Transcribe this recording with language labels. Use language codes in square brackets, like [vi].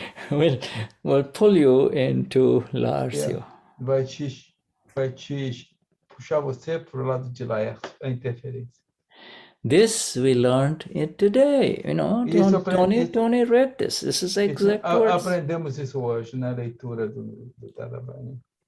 [en] will pull you into Larsio. [pt] Vai te puxar você para o lado de Laércio, a interferência. [en] This we learned it today. You know, Tony read this. This is exact words. [pt] Aprendemos isso hoje na leitura do Tadavani.